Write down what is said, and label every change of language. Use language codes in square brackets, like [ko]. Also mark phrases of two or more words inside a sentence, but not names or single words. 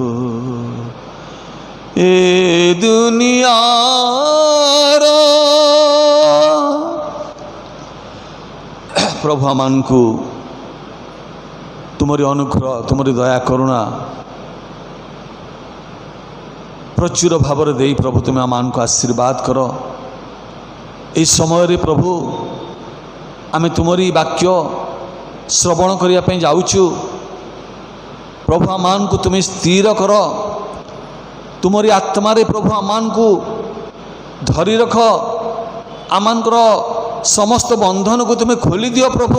[or] ଏ ଦୁନିଆର ପ୍ରଭୁ ଆମାନକୁ ତୁମରି ଅନୁଗ୍ରହ, ତୁମରି ଦୟା କରୁଣା ପ୍ରଚୁର ভাବରେ ଦେଇ ପ୍ରଭୁ ତୁମି ଆମମାନଙ୍କୁ ଆଶୀର୍ବାଦ କର। এই ସମୟରେ ପ୍ରଭୁ ଆମେ ତୁମରି ବାକ୍ୟ ଶ୍ରବଣ କରିବା ପାଇଁ ଯାଉଛୁ। ପ୍ରଭୁ ଆମମାନଙ୍କୁ ତୁମେ ସ୍ଥିର କର, ତୁମରି ଆତ୍ମାରେ ପ୍ରଭୁ ଆମମାନଙ୍କୁ ଧରି ରଖ, ଆମମାନଙ୍କର ସମସ୍ତ ବନ୍ଧନକୁ ତୁମେ ଖୋଲି ଦିଅ ପ୍ରଭୁ।